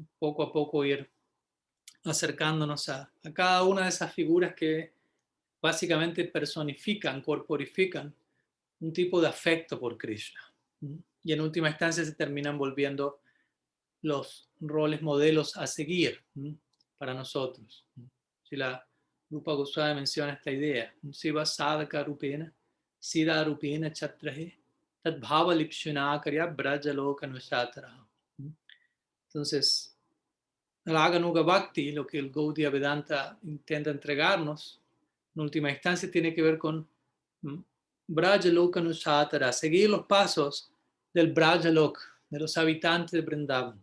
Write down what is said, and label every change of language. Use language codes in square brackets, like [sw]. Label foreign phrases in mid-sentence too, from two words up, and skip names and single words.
[es] Poco a poco ir acercándonos a cada una de esas figuras que básicamente personifican, corporifican un tipo de afecto por Krishna. Y en última instancia se terminan volviendo los roles modelos a seguir para nosotros. Si la Rupa Goswami menciona esta idea, [sa] Siva Sadhaka Rupena, Siddha Rupena Chatrahe, Tad Bhava Lipshunākarya Brajaloka Nushatara. [es] Entonces, [sa] Raganuga Bhakti, [es] lo que el Gaudiya Vedanta intenta entregarnos, en última instancia tiene que ver con [sa] Brajaloka Nushatara, [es] seguir los pasos del Brajalok, de los habitantes de Vrindavan.